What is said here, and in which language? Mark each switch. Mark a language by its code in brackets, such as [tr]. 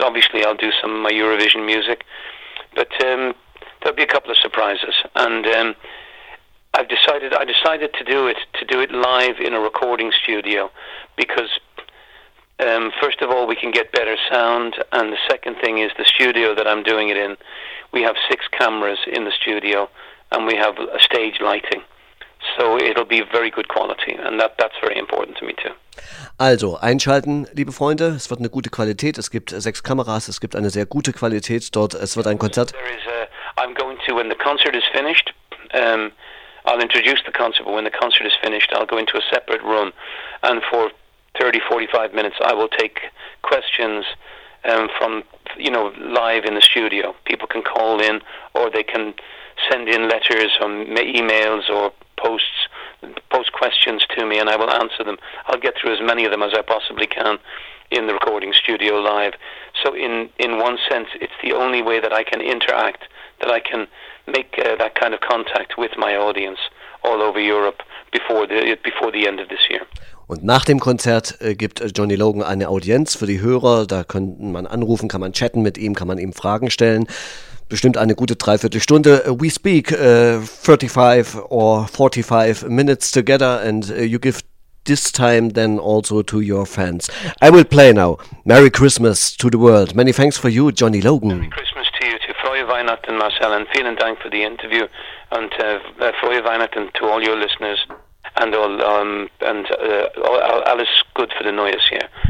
[en] Obviously, I'll do some of my Eurovision music. But there'll be a couple of surprises, and I decided to do it live in a recording studio, because first of all, we can get better sound, and the second thing is the studio that I'm doing it in. We have 6 cameras in the studio, and we have a stage lighting, so it'll be very good quality, and that's very important to me too. [de] Also, einschalten, liebe Freunde, es wird eine gute Qualität, es gibt 6 Kameras, es gibt eine sehr gute Qualität dort, es wird ein Konzert. [en] When the concert is finished, I'll introduce the concert, but when the concert is finished, I'll go into a separate room, and for 30-45 minutes I will take questions from, you know, live in the studio. People can call in, or they can send in letters or emails or post questions to me, and I will answer them. I'll get through as many of them as I possibly can in the recording studio live. So in one sense, it's the only way that I can interact, that I can make that kind of contact with my audience all over Europe before the end of this year. [de] Und nach dem Konzert gibt Johnny Logan eine Audienz für die Hörer. Da könnte man anrufen, kann man chatten mit ihm, kann man ihm Fragen stellen. Bestimmt eine gute Dreiviertelstunde. [en] We speak 35 or 45 minutes together, and you give this time then also to your fans. I will play now. Merry Christmas to the world. Many thanks for you, Johnny Logan. Merry Christmas to you, to [de] Frohe Weihnachten, [en] Marcel, and [de] vielen Dank [en] for the interview, and Frohe Weihnachten to all your listeners, and [de] alles [en] good for the [de] neues Jahr.